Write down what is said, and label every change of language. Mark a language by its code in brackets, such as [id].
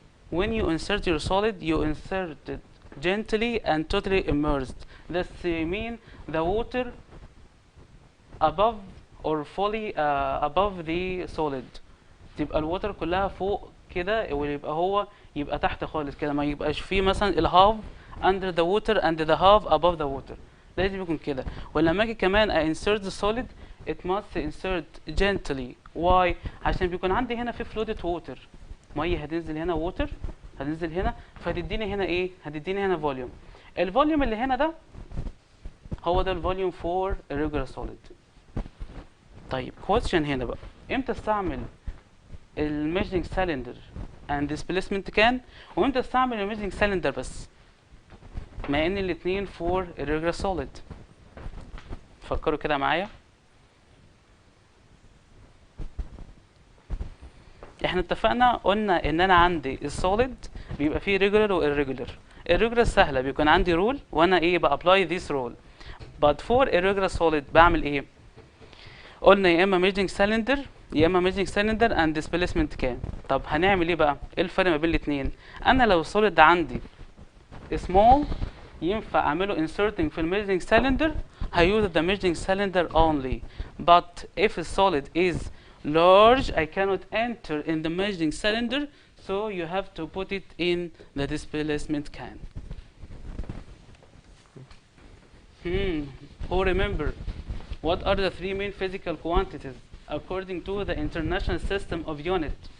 [en] When you insert your solid, you insert it gently and totally immersed. This means the water above or fully above the solid. [ar] تبقى الوتر كلها فوق كده ويبقى هو يبقى تحت خالص كده، ما يبقاش فيه مثلا الهاف [en] under the water and the half above the water. [ar] لازم يكون كده. ولما اجي كمان [en] insert the solid, it must insert gently. Why? [ar] عشان بيكون عندي هنا في [en] floated water. [ar] ميه هتنزل هنا ووتر هتنزل هنا فهتديني هنا ايه؟ هتديني هنا فوليوم. الفوليوم اللي هنا ده هو ده الفوليوم [en] for irregular solid. [ar] طيب question هنا بقى، امتى استعمل الميجرنج سالندر [en] and displacement can [ar] وامتى استعمل الميجرنج سالندر بس؟ مع ان الاثنين [en] for irregular solid. [ar] فكروا كده معايا. احنا اتفقنا قلنا ان انا عندي السوليد بيبقى فيه regular و irregular. irregular سهله، بيكون عندي رول وانا ايه بابلاي [en] this rule. but for irregular solid [ar] بعمل ايه؟ قلنا يا اما [en] measuring cylinder يا اما measuring cylinder and displacement can. [ar] طب هنعمل ايه بقى؟ ايه الفرق ما بين الاثنين؟ انا لو السوليد عندي small ينفع اعمله inserting في measuring cylinder هيuse the measuring cylinder only. [en] but if the solid is large I cannot enter in the measuring cylinder, so you have to put it in the displacement can. Who remember what are the three main physical quantities according to the international system of unit?